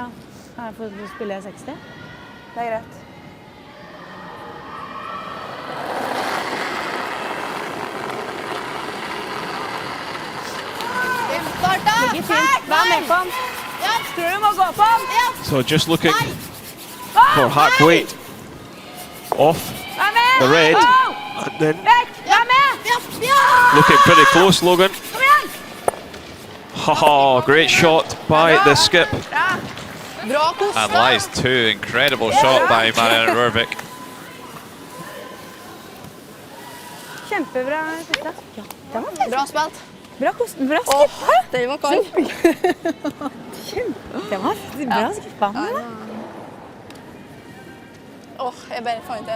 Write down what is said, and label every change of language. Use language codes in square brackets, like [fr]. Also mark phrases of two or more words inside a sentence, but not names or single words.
[no] Her får du spille 60. Det er greit. Ligge fint. Vær med på den. Tror du må gå på den. [en] So just looking for hack weight off [no] Vær med! [en] the red, Oh! and then [no] Vekk! Vær med! [en] looking pretty close, Logan. [no] Kom igjen! [en] Haha, great shot by the skip. [no] Bra kost. And lies two, incredible shot by Marianne Rørvik. Kjempebra. Ja, det var fint. Bra spilt. Bra kost. Bra skippa. Den var kald. Det var bra skippa. Jeg bare fant det.